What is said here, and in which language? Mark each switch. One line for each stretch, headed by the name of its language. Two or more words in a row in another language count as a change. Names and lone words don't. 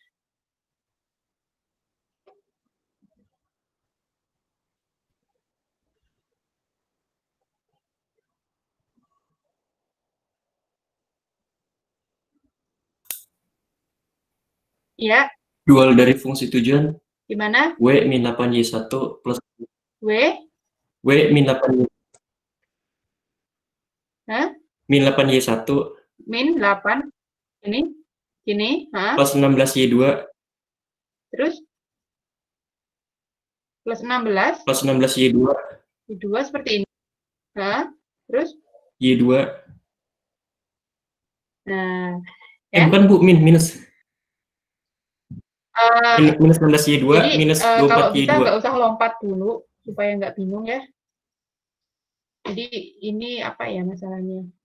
Indonesian: Ya, Dual dari fungsi tujuan gimana? W min 8Y1 plus W? W min 8Y. Hah? Min 8Y1 Min 8. Gini. Hah? plus 16Y2 Terus? Plus 16. plus 16Y2 Y2 seperti ini. Hah? Terus? Y2. Nah, ya. Bukan Bu, minus. Minus 16Y2 Jadi, minus kalau bisa 24Y2. nggak usah lompat dulu supaya nggak bingung ya. Jadi ini apa ya masalahnya?